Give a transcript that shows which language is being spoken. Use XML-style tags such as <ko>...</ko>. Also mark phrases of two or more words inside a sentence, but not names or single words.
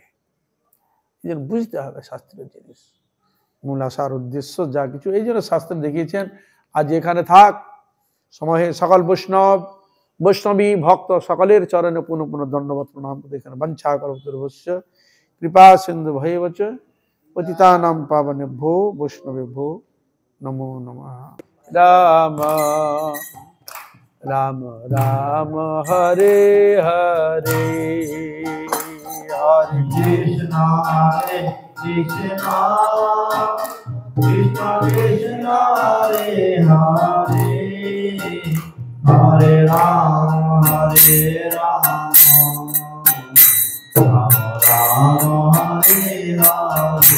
<bn>এই জন্য বুঝতে হবে শাস্ত্রের জিনিস, মূল আসার উদ্দেশ্য যা কিছু এই জন্য শাস্ত্র দেখিয়েছেন। আজ এখানে থাক সময়ে সকল বৈষ্ণবী ভক্ত সকলের চরণে পুনঃ পুনঃ দণ্ডবত প্রণাম।</bn> <sa>এখানে বঞ্ছা কল্পতরুভ্যশ্চ কৃপা সিন্ধু ভৈবচ পতিতানাং পাবনেভ্যো বৈষ্ণবেভ্যো নমো নমঃ। রাম রাম রাম হরে হরে, হরে কৃষ্ণ হরে কৃষ্ণ কৃষ্ণ কৃষ্ণ হরে হরে, হরে রাম রাম রাম হরে হরে।</sa>